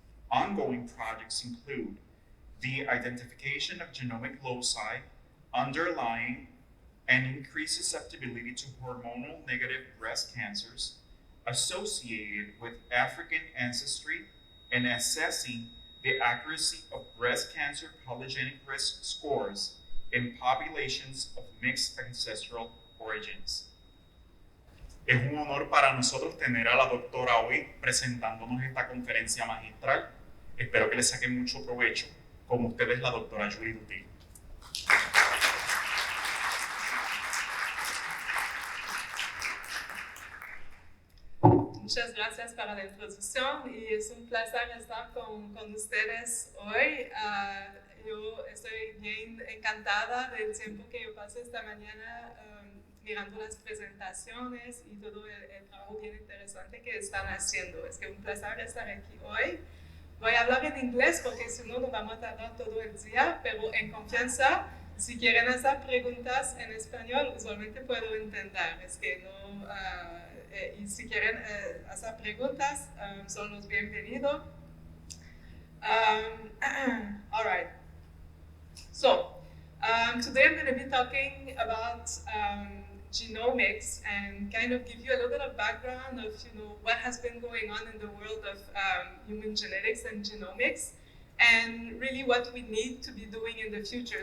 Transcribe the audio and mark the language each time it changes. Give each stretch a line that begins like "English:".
English: Ongoing projects include the identification of genomic loci underlying and increased susceptibility to hormonal negative breast cancers associated with African ancestry and assessing the accuracy of breast cancer polygenic risk scores in populations of mixed ancestral origins.
Spanish: Es un honor para nosotros tener a la doctora hoy presentándonos esta conferencia magistral. Espero que le saquen mucho provecho. Con ustedes la doctora Julie Dutil. Muchas gracias para la introducción y es un placer estar con ustedes hoy. Yo estoy bien encantada del tiempo que yo pasé esta mañana mirando las presentaciones y todo el trabajo bien interesante que están haciendo. Es que un placer estar aquí hoy. Voy a hablar en inglés porque si no nos vamos a tardar todo el día, pero en confianza, si quieren hacer preguntas en español, usualmente puedo entender. Es que no... y si quieren hacer preguntas, son los bienvenidos.
English: All right. So, today I'm going to be talking about genomics and kind of give you a little bit of background of what has been going on in the world of human genetics and genomics, and really what we need to be doing in the future.